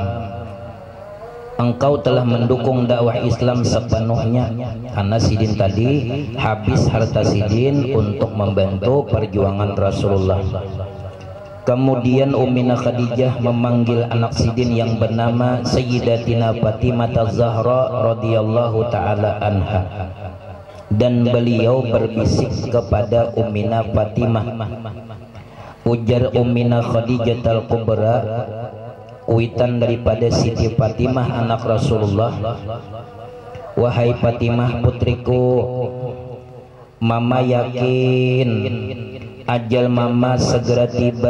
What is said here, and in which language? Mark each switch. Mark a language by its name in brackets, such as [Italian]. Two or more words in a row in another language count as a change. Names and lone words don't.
[Indonesian] Engkau telah mendukung dakwah Islam sepenuhnya, karena Sidin tadi habis harta Sidin untuk membantu perjuangan Rasulullah. Kemudian Ummina Khadijah memanggil anak Sidin yang bernama Sayyidatina Fatimah Az-Zahra radhiyallahu taala anha, dan beliau berbisik kepada Ummina Fatimah. Ujar Ummina Khadijatul Kubra, kuitan daripada Siti Fatimah anak Rasulullah, wahai Fatimah putriku, mama yakin ajal mama segera tiba.